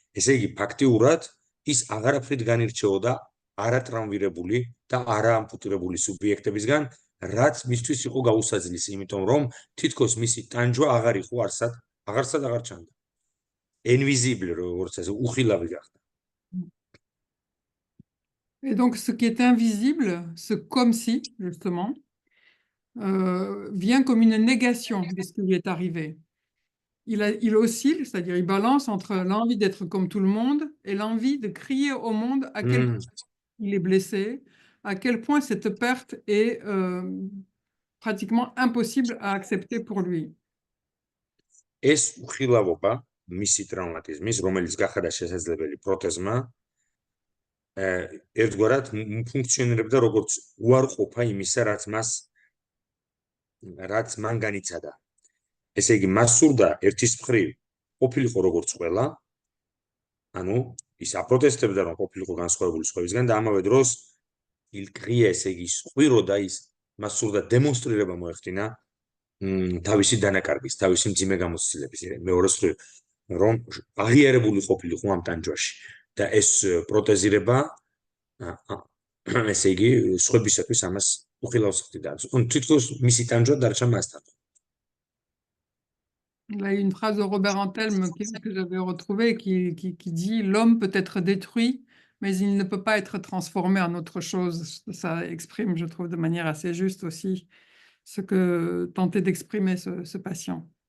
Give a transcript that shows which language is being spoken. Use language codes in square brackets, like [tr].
[ka] ესე იგი, ფაქტიურად ის აღარაფრით განირჩეოდა არატრამვირებული და არაამპუტირებული სუბიექტებისგან, რაც მისთვის იყო გაუსაძლისი, იმიტომ რომ თითქოს მისი ტანჯვა აღარ იყო აღარსად აღარ ჩანდა. Invisible, როგორც ასე, უხილავი გახდა. [fr] Et donc, ce qui est invisible, ce comme si, justement, vient comme une négation de ce qui lui est arrivé. Il oscille, c'est-à-dire il balance entre l'envie d'être comme tout le monde et l'envie de crier au monde à quel point il est blessé, à quel point cette perte est pratiquement impossible à accepter pour lui. [ka] ეს უხილავობა, მისი ტრავმატიზმის, რომელიც გახადა შესაძლებელი პროტეზმა, ერთგვარად ფუნქციონირებდა როგორც უარყოფა იმისა, რაც მან განიცადა. ესე იგი, მას სურდა ერთის მხრივ ყოფილიყო როგორც ყველა, ანუ ის აპროტესტებდა, რომ ყოფილიყო განსხვავებული სხვებისგან და ამავე დროს ილკრია, ესე იგი, სყვირო და ის მას სურდა დემონსტრირება მოეხდინა თავისი დანაკარგის, თავისი მძიმე გამოცდილების, მეორე მხრივ, რომ აღიარებული ყოფილიყო ამ ტანჯვაში და ეს პროტეზირება, ესე იგი, სხვებისათვის ამას უხილავს ხდიდა. თითქოს მისი ტანჯვა დარჩა მასთან. [fr] Il y a une phrase de Robert Antelme que j'avais retrouvée qui dit « L'homme peut être détruit, mais il ne peut pas être transformé en autre chose ». Ça exprime, je trouve, de manière assez juste aussi ce que tentait d'exprimer ce patient.